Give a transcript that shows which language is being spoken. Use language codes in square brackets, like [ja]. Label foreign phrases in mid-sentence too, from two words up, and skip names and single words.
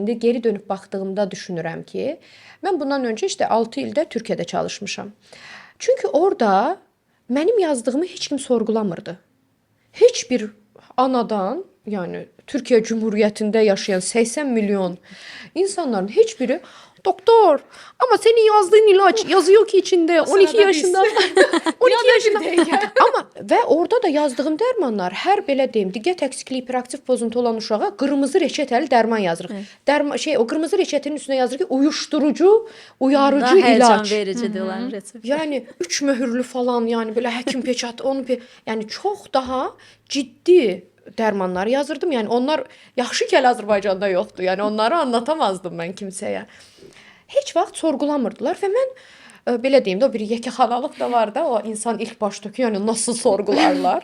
[az] İndi geri dönüb baxdığımda düşünürəm ki, mən bundan öncə işte 6 ildə Türkiyədə çalışmışam. Çünki orada mənim yazdığımı heç kim sorğulamırdı. Heç bir anadan, yəni Türkiyə Cumhuriyyətində yaşayan 80 milyon insanların heç biri doktor, [tr] ama senin yazdığın ilaç yazıyor ki içinde 12 sırada [az] yaşında 12 yaşında ama ve orada da yazdığım dərmanlar hər belə deyim, diqqət əksikliyi, hiperaktiv pozuntu olan uşağa qırmızı reçetəli dərman yazırıq. [tr] O qırmızı reçetenin üstünə yazır ki, uyuşturucu, uyarıcı [az] Daha həyəcan [tr] ilaç. vericidir olan resept. [az] Yani 3 möhürlü falan, yani böyle həkim peçatı, yani çox daha ciddi dərmanlar yazırdım. Yəni onlar yaxşı ki, hələ Azərbaycanda yoxdur. Yəni onları anlatamazdım mən kimsəyə. Heç vaxt sorğulamırdılar və mən belə deyim də, o bir yekəxanalıq da var da, o insan ilk başda ki, yəni nasıl sorğularlar.